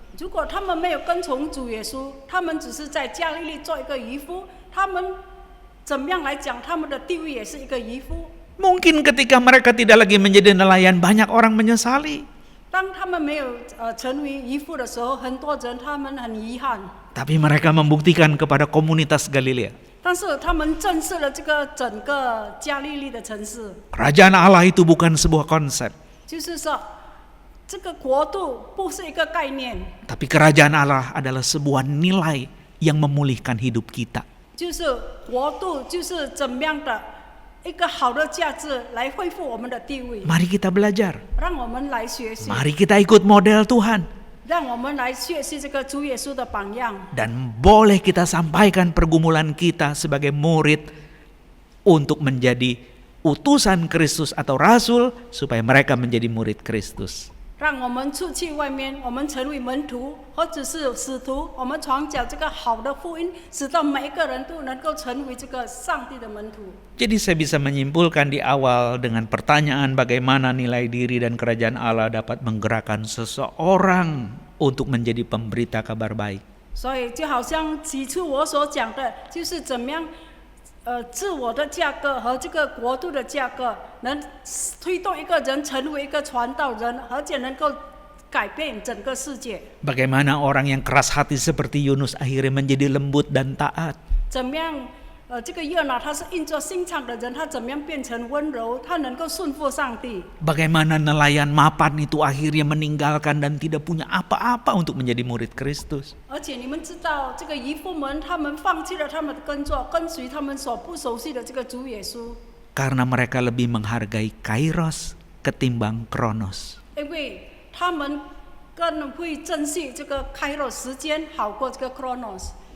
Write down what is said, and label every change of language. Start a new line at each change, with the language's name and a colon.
Chinese: 如果他们没有跟从主耶稣，他们只是在加利利做一个渔夫，他们怎么样来讲，他们的地位也是一个渔夫。
Indonesian: Mungkin ketika mereka tidak lagi menjadi nelayan, banyak orang menyesali.
Chinese: 当他们没有成为渔夫的时候，很多人他们很遗憾。
Indonesian: Tapi mereka membuktikan kepada komunitas Galilea.
Chinese: 但是他们震慑了这个整个加利利的城市，
Indonesian: Kerajaan Allah itu bukan sebuah konsep,
Chinese: 就是说，这个国度不是一个概念，
Indonesian: tapi kerajaan Allah adalah sebuah nilai yang memulihkan hidup kita.
Chinese: 就是国度就是怎么样的一个好的价值来恢复我们的地位，
Indonesian: Mari kita belajar.
Chinese: 让我们来学习，
Indonesian: Mari kita ikut model Tuhan.
Chinese: 让我们来学习这个主耶稣的榜样。
Indonesian: Dan boleh kita sampaikan pergumulan kita sebagai murid untuk menjadi utusan Kristus atau rasul supaya mereka menjadi murid Kristus.
Chinese: 让我们出去外面，我们成为门徒或者是使徒，我们传讲这个好的福音，使到每一个人都能够成为这个上帝的门徒。
Indonesian: Jadi saya bisa menyimpulkan di awal dengan pertanyaan bagaimana nilai diri dan kerajaan Allah dapat menggerakkan seseorang untuk menjadi pemberita kabar baik.
Chinese: 所以就好像起初我所讲的，就是怎么样，自我的价格和这个国度的价格，能推动一个人成为一个传道人，而且能够改变整个世界。
Indonesian: Bagaimana orang yang keras hati seperti Yunus akhirnya menjadi lembut dan taat.
Chinese: 怎么样？这个约拿他是硬着心肠的人，他怎么样变成温柔？他能够顺服上帝。
Indonesian: Bagaimana nelayan mapan itu akhirnya meninggalkan dan tidak punya apa-apa untuk menjadi murid Kristus.
Chinese: 而且你们知道，这个渔夫们他们放弃了他们的工作，跟随他们所不熟悉的这个主耶稣，
Indonesian: Karena mereka lebih menghargai kairos ketimbang kronos.
Chinese: 因为他们更会珍惜这个开罗时间，好过这个 chronos。